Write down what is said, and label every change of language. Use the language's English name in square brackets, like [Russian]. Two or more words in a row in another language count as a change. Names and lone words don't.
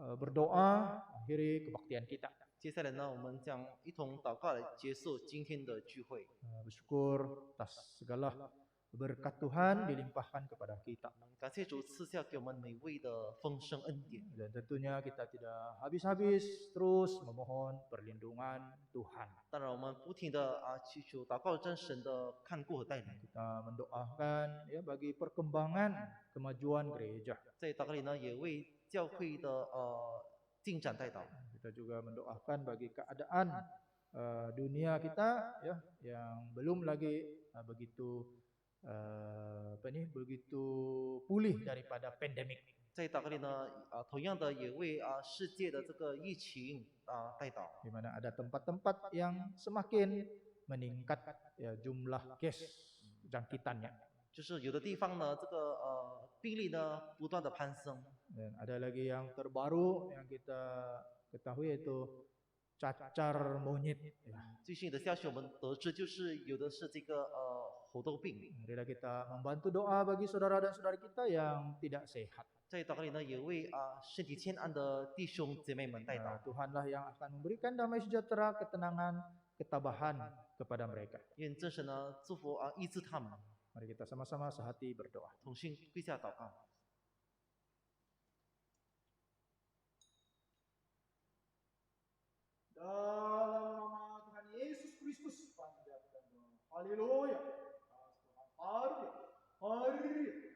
[Indonesian] berdoa akhiri kebaktian kita. [Chinese] 接下来呢，我们将一同祷告来结束今天的聚会。 [Indonesian] Bersyukur atas segala berkat Tuhan dilimpahkan kepada kita. [Chinese] 感谢主赐下给我们美味的丰盛恩典。 [Indonesian] Dan tentunya kita tidak habis-habis terus memohon perlindungan Tuhan. [Chinese] 当然，我们不停的祈求祷告真神的看顾和带领。 [Indonesian] Kita mendoakan ya bagi perkembangan kemajuan gereja. [Chinese] 在祷告里呢，也为教会的进展代祷。 [Indonesian] Kita juga mendoakan bagi keadaan dunia kita ya yang belum lagi begitu pulih daripada pandemik. [Chinese] 在祷告里呢，同样的也为世界的这个疫情代祷。 [Indonesian] Di mana ada tempat-tempat yang semakin meningkat ya jumlah case jangkitannya. [Chinese] 就是有的地方呢，这个病例呢不断的攀升。 [Indonesian] Dan ada lagi yang terbaru yang kita ketahui yaitu cacar monyet. Ya. [Chinese] 最新的消息我们得知，就是有的是这个猴痘病。 [Indonesian] Marilah kita membantu doa bagi saudara dan saudari kita yang tidak sehat. [Chinese] 在祷告里呢，也为身体欠安的弟兄姐妹们代祷。 [Indonesian] Tuhanlah yang akan memberikan damai sejahtera, ketenangan, ketabahan kepada mereka. [Chinese] 愿真神呢祝福医治他们。 [Indonesian] Mari kita sama-sama sehati berdoa. [Chinese] 同心跪下祷告。 [Indonesian] Dalam nama Tuhan Yesus Kristus, panjatkan doa. Haleluya. Haleluya. Haleluya.